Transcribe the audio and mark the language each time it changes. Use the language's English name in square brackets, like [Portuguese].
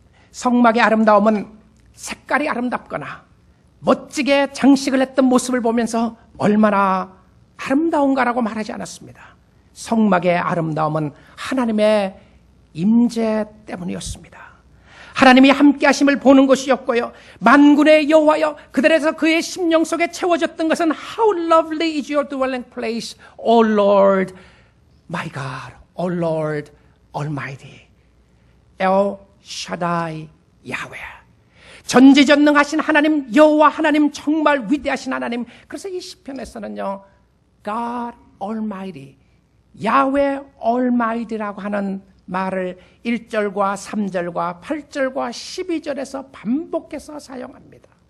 [Korean] 성막의 아름다움은 색깔이 아름답거나 멋지게 장식을 했던 모습을 보면서 얼마나 아름다운가라고 말하지 않았습니다. 성막의 아름다움은 하나님의 임재 때문이었습니다. 하나님이 함께 하심을 보는 것이었고요. 만군의 여호와여, 그들에서 그의 심령 속에 채워졌던 것은 [English] How lovely is your dwelling place, O Lord, my God, O Lord Almighty, El Shaddai, 야훼. [Korean] 전지전능하신 하나님 여호와 하나님, 정말 위대하신 하나님. 그래서 이 시편에서는요, God Almighty, 야훼 Almighty라고 하는 말을 1절과 3절과 8절과 12절에서 반복해서 사용합니다.